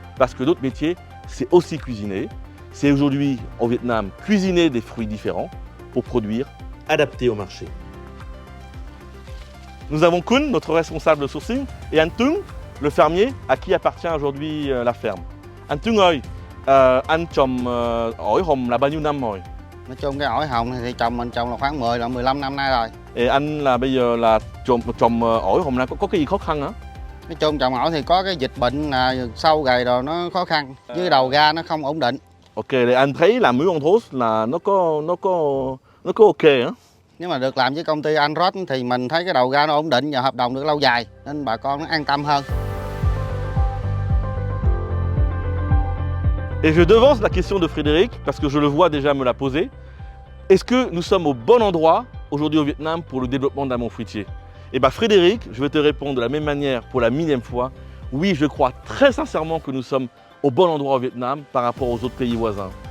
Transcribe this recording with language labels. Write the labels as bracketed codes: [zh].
[fr] Parce que notre métier, c'est aussi cuisiner. C'est aujourd'hui au Vietnam cuisiner des fruits différents pour produire adapté au marché. Nous avons Kun, notre responsable de sourcing, et Anh Tung, le fermier à qui appartient aujourd'hui la ferme. [vi] Anh Tung ơi, anh trồng ổi hồng là bao nhiêu năm rồi? Nói chung cái ổi hồng thì mình trồng là khoảng 10 là 15 năm nay rồi. Et anh là bây giờ là trồng ổi hồng này có cái gì khó khăn hả? Nói chung trồng ổi thì có cái dịch bệnh là sâu gầy rồi nó khó khăn, với đầu ra nó không ổn định. Ok, thì anh thấy làm muối Andros là nó có ok hả? Nếu mà được làm với công ty Andros thì mình thấy cái đầu ra nó ổn định và hợp đồng được lâu dài nên bà con nó an tâm hơn. [fr] Et je devance la question de Frédéric, parce que je le vois déjà me la poser. Est-ce que nous sommes au bon endroit aujourd'hui au Vietnam pour le développement de l'amont fruitier? Et bien Frédéric, je vais te répondre de la même manière pour la millième fois. Oui, je crois très sincèrement que nous sommes au bon endroit au Vietnam par rapport aux autres pays voisins.